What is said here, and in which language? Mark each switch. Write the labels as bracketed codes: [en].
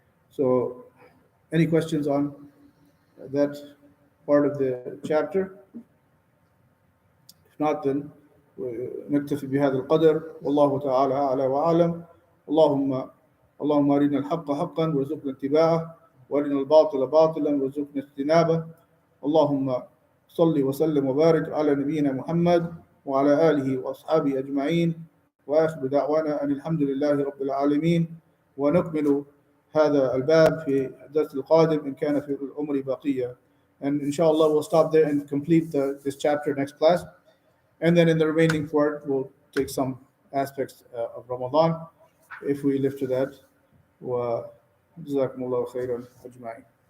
[en] So any questions on that part of the chapter? If not, then [ar] نكتفي بهذا القدر والله تعالى أعلى وأعلم. اللهم أرنا الحق حقا وارزقنا اتباعه وأرنا الباطل باطلا وارزقنا اجتنابه. اللهم صل وسلم وبارك على نبينا محمد وعلى آله وأصحابه أجمعين وآخر دعوانا أن الحمد لله رب العالمين. ونكمل هذا الباب في الدرس القادم إن كان في العمر بقية. [en] And inshallah we'll stop there and complete this chapter next class. And then in the remaining part we'll take some aspects of Ramadan if we live to that. [ar] وجزاكم الله خيرا أجمعين.